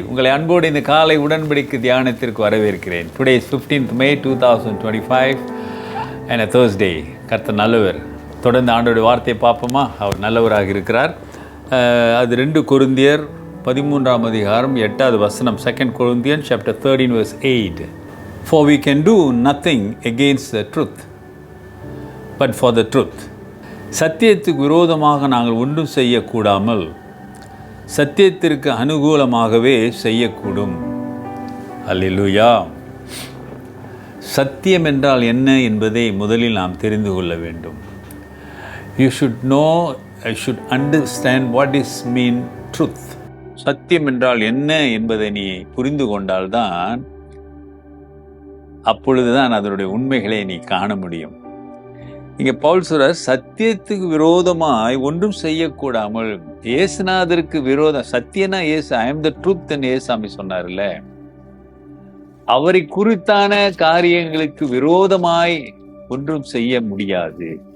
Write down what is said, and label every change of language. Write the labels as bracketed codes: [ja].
[ta] உங்களை அன்போடு இந்த காலை உடன்படிக்கை தியானத்திற்கு வரவேற்கிறேன். [en] Today is 15th May 2025 and a Thursday. [ta] கர்த்தர் நல்லவர். தொடர்ந்து ஆண்டோட வார்த்தையை பார்ப்போமா? அவர் நல்லவராக இருக்கிறார். அது 2 கொரிந்தியர் 13ஆம் அதிகாரம் 8வது வசனம். [en] 2 Corinthians chapter 13 verse 8. For we can do nothing against the truth, but for the truth. [ta] சத்தியத்துக்கு விரோதமாக நாங்கள் ஒன்றும் செய்யக்கூடாமல் சத்தியத்திற்கு அனுகூலமாகவே செய்யக்கூடும். அல்லேலூயா. சத்தியம் என்றால் என்ன என்பதை முதலில் நாம் தெரிந்து கொள்ள வேண்டும். [en] You should know, I should understand what is mean truth. [ta] சத்தியம் என்றால் என்ன என்பதை நீ புரிந்து கொண்டால்தான் அப்பொழுதுதான் அதனுடைய உண்மைகளை நீ காண முடியும். இங்கே பவுல் சொல்றார், சத்தியத்துக்கு விரோதமாய் ஒன்றும் செய்யக்கூடாமல். இயேசுநாதருக்கு விரோதம், சத்தியனா இயேசு, [en] I am the truth [ta] இயேசாமி சொன்னார்ல, அவரை குறித்தான காரியங்களுக்கு விரோதமாய் ஒன்றும் செய்ய முடியாது.